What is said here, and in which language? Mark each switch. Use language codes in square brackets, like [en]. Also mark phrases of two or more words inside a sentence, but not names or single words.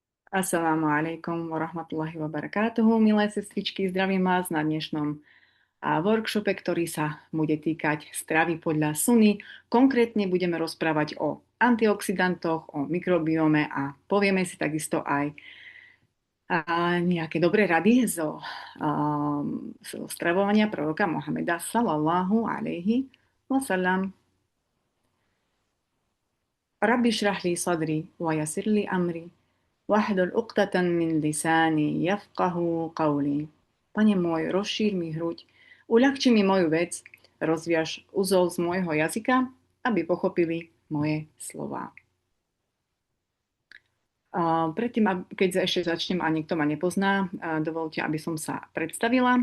[ar] السلام عليكم ورحمة الله وبركاته, [sk] milé sestričky, zdravím vás na dnešnom workshope, ktorý sa bude týkať stravy podľa Sunny. Konkrétne budeme rozprávať o antioxidantoch, o mikrobiome a povieme si takisto aj nejaké dobré rady zo stravovania proroka Mohameda [ar] صلى الله عليه وسلم. رب اشرح لي صدري ويسر لي أمري واحلل عقدة من لساني يفقهوا قولي. [sk] Pane môj, rozšír mi hruď, uľahči mi moju vec, rozviaž uzol z môjho jazyka, aby pochopili moje slová. Predtým, keď ešte začnem a niekto ma nepozná, dovolte, aby som sa predstavila.